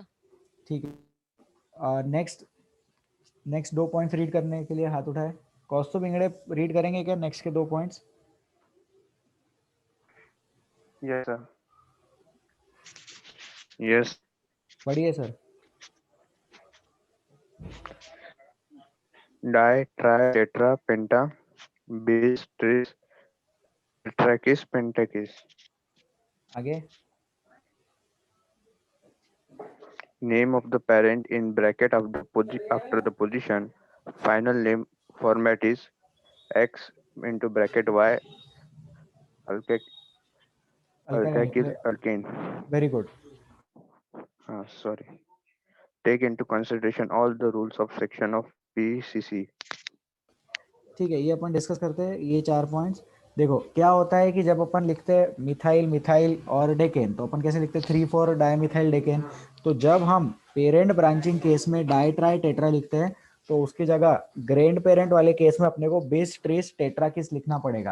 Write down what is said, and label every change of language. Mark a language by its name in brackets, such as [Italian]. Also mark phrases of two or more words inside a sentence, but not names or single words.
[Hindi] ठीक है, [English] next 2 points read [Hindi] करने के लिए हाथ उठाए। कौस्तुभ इंगड़े रीड करेंगे क्या नेक्स्ट के 2 पॉइंट्स? [English] Yes, sir. Yes. [Hindi] पढ़िए सर। [English] Di, tri, tetra, penta, bis, tris, tetrakis, pentakis. [Hindi] आगे [English] Name of the parent in bracket of the after the position. Final name format is x into bracket y alkyl alkane. very good. Sorry. Take into consideration all the rules of section of PCC. [Hindi] ठीक है, ये अपन डिस्कस करते हैं ये 4 पॉइंट्स। देखो क्या होता है कि जब अपन लिखते हैं [English] methyl methyl [Hindi] और डेकेन, तो अपन कैसे लिखते हैं? 3,4 [English] dimethyl decane. [Hindi] तो जब हम [English] parent branching case [Hindi] में [English] di tri tetra [Hindi] लिखते हैं तो उसकी जगह [English] grand parent [Hindi] वाले केस में अपने को [English] bis tris tetrakis [Hindi] लिखना पड़ेगा।